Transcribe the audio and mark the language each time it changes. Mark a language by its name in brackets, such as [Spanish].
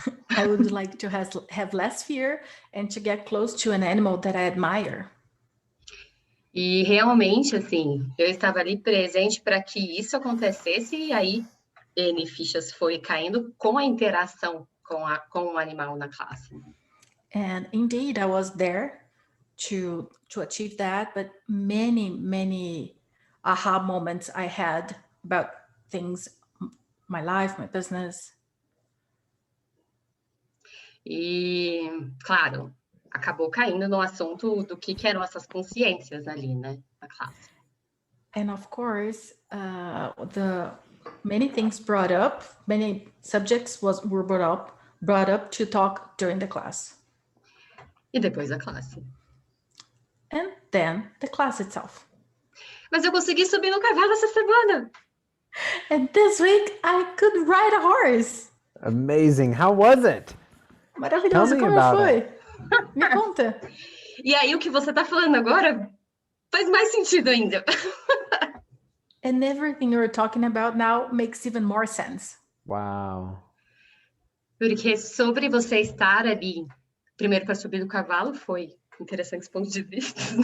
[English] I would like to have less fear and to get close to an animal that I admire. [Portuguese] E realmente, assim, eu estava ali presente para que isso acontecesse e aí N fichas foi caindo com a interação com o animal na classe. [English] And indeed, I was there to achieve that, but many aha moments I had about things, my life, my business. [Portuguese] E, claro, acabou caindo no assunto do que eram essas consciências ali, né, na classe. [English] And of course, the many things brought up, many subjects were brought up to talk during the class. [Portuguese] E depois a classe. [English] And then the class itself. [Portuguese] Mas eu consegui subir no cavalo essa semana. [English] And this week I could ride a horse. Amazing. How was it? [Portuguese] Maravilhoso, [English] Tell me [Portuguese] como [English] about [Portuguese] foi? Me conta. E aí o que você tá falando agora faz mais sentido ainda. [English] And everything you're talking about now makes even more sense. Wow. [Portuguese] Porque sobre você estar ali, primeiro para subir do cavalo, foi interessantes pontos de vista.